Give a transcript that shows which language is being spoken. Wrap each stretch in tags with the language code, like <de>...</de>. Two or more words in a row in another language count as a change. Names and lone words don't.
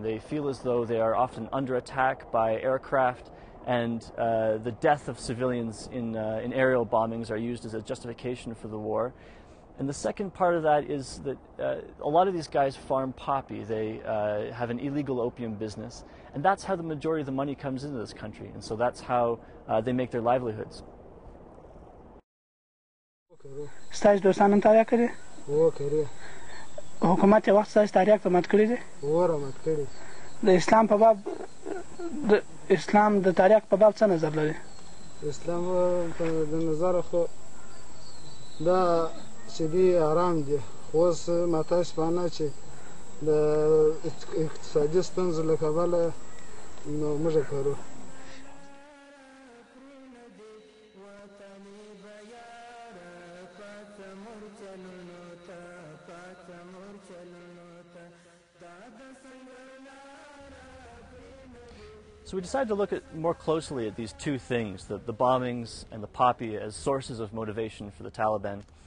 <en>They feel as though they are often under attack by aircraft, and the death of civilians in aerial bombings are used as a justification for the war. And the second part of that is that a lot of these guys farm poppy. They have an illegal opium business, and that's how the majority of the money comes into this country. And so that's how they make their livelihoods.</en> <ps>ستاسو دوستانو تاریخ کړی؟ کړی. حکومت یې وخت ستاسو تاریخ ته مات کړی دی؟ رامات کړی. د اسلام په باب د تاریخ په باب څه نظر لري؟ اسلام د نظر خو دا چې دی آرام دی، خو اوس ماته شپانه چې د اقتصادي ستونزو له کبله نو موږ کارو.</ps> <en>So we decided to look more closely at these two things, the bombings and the poppy, as sources of motivation for the Taliban.</en>